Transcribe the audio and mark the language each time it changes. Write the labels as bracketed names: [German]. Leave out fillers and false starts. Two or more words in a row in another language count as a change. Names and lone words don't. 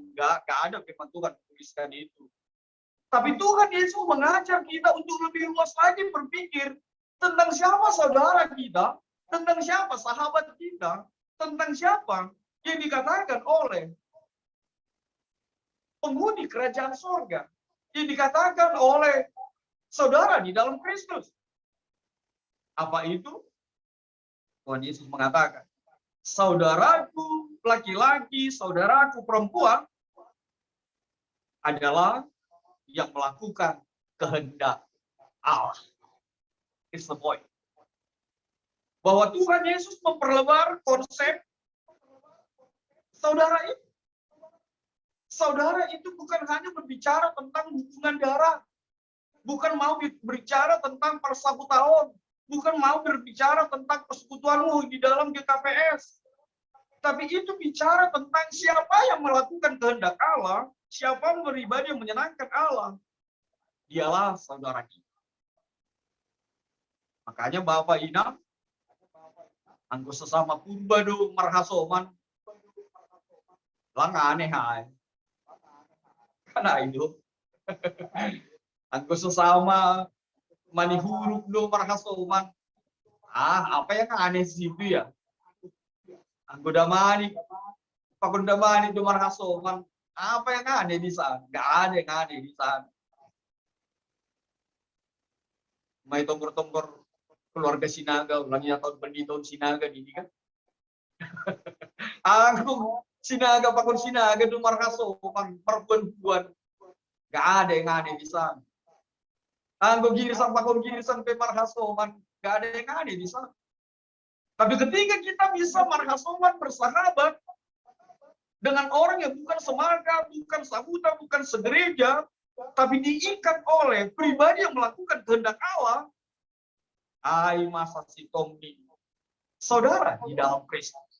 [Indonesian] Enggak ada firman Tuhan tuliskan itu. Tapi Tuhan Yesus mengajar kita untuk lebih luas lagi berpikir tentang siapa saudara kita, tentang siapa sahabat kita, tentang siapa yang dikatakan oleh penghuni kerajaan sorga, yang dikatakan oleh saudara di dalam Kristus. Apa itu? Tuhan Yesus mengatakan, saudaraku laki-laki, saudaraku perempuan adalah yang melakukan kehendak Allah. [English] It's the point. [Indonesian] Bahwa Tuhan Yesus memperlebar konsep saudara itu. Saudara itu bukan hanya berbicara tentang hubungan darah, bukan mau berbicara tentang persekutuan, bukan mau berbicara tentang persekutuanmu di dalam GKPS. Tapi itu bicara tentang siapa yang melakukan kehendak Allah, siapa yang beribadah yang menyenangkan Allah. Dialah saudara kita. Makanya Bapak Ina, [Batak Simalungun] anggo sesama purba do marhasoman, lang aneh hai. [Indonesian] Karena itu, [Batak Simalungun] anggo sesama manihuruk do marhasoman, [Indonesian] apa yang aneh sih itu ya? [Batak Simalungun] Anggo damani, pakundamani do marhasoman, [Indonesian] apa yang aneh di sana? Gak ada yang aneh di sana. May tombor-tombor keluarga Sinaga, ulangnya tahun tahun Sinaga ini kan. [Batak Simalungun] Aku Sinaga pakun Sinaga do marhasoman, [Indonesian] perempuan. Gak ada yang aneh di sana. [Batak Simalungun] Anggo girisan pakun girisan pe marhasoman, [Indonesian] gak ada yang aneh di sana. Tapi ketika kita bisa marhasoman bersahabat dengan orang yang bukan semarga, bukan sabuta, bukan segereja, tapi diikat oleh pribadi yang melakukan kehendak Allah. [Batak Simalungun] Hai masa si Tomni, [Indonesian] saudara di dalam Kristus.